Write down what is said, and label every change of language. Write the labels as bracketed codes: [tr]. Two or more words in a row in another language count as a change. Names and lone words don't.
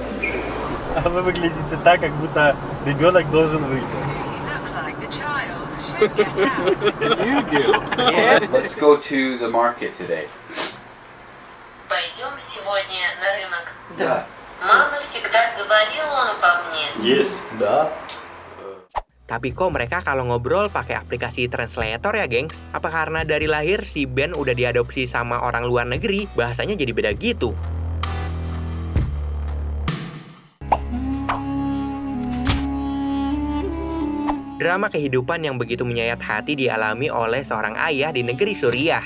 [ru] Вы выглядите так, как будто ребенок должен выйти. [en] Look like the child's You do. Yeah. Let's go to the market today. [ru] Пойдем сегодня на рынок. Да. Мама всегда говорила обо мне. Yes. Да. [id] Tapi kok mereka kalau ngobrol pakai aplikasi translator ya, gengs? Apa karena dari lahir si Ben udah diadopsi sama orang luar negeri, bahasanya jadi beda gitu? Drama kehidupan yang begitu menyayat hati dialami oleh seorang ayah di negeri Suriah.